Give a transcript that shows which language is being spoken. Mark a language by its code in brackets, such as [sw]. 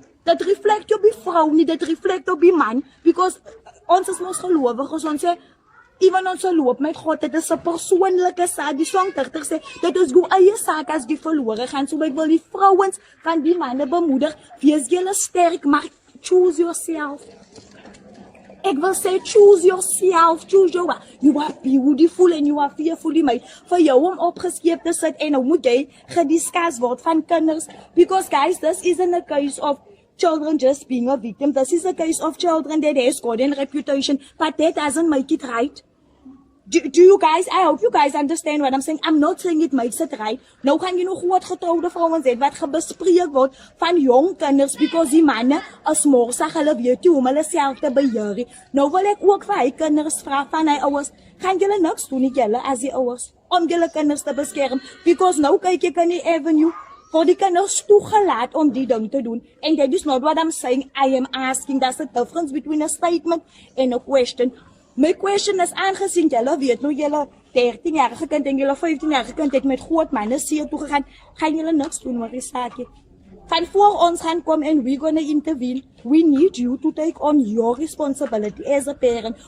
[af] Dit reflect op die vrou nie, dit reflect op die man, because ons is mos gelowiges, ons sê, even ons loop met God, dit is 'n persoonlike saak, die songdigter sê, dit is jou eie saak as die verlore gaan, so ek wil die vrouens van die manne bemoedig, wees julle sterk, maar [en] choose yourself. [af] Ek wil sê, [en] choose yourself, choose your way. You are beautiful and you are fearfully made. [af] Vir jou om opgeskeep te sit en nou moet jy gediscuss word van kinders, [en] because guys, this isn't a case of children just being a victim. This is a case of children that has got a reputation, but that doesn't make it right. Do you guys, I hope you guys understand what I'm saying. I'm not saying it makes it right. [af] Nou gaan jy nog wat getroude vrouens hê wat gebespreek word van jong kinders, because die manne as morsig, hulle weet nie hoe hulle self te beheer. Nou wil ek ook vir hy kinders vra van hy ouers, gaan julle niks doen nie julle as die ouers, om julle kinders te beskerm, because nou kyk ek in die avenue, voor die kinders toegelaat om die ding te doen. [en] And that is not what I'm saying. I am asking, that's the difference between a statement and a question. [af] My question is, aangezien julle weet nou julle 13-jarige kind en julle 15-jarige kind het met groot manne see toe gegaan, gaan julle niks doen oor die saakie. Van voor ons gaan kom en [en] we gonna intervene. We need you to take on your responsibility as a parent.